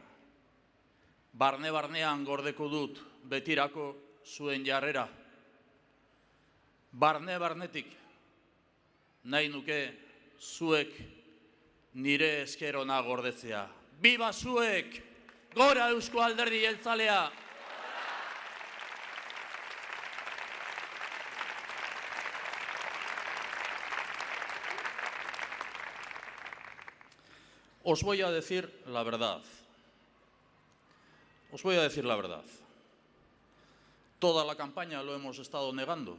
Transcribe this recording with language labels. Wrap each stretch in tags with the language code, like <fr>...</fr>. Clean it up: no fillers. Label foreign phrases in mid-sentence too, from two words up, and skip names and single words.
<eu>Barne-barnean gordeko dut betirako zuen jarrera. Barne-barnetik nahi nuke zuek nire eskerona gordetzea. Biba zuek! Gora Eusko Alderdi Jeltzalea!</eu> <es>Os voy a decir la verdad. Os voy a decir la verdad. Toda la campaña lo hemos estado negando.</es>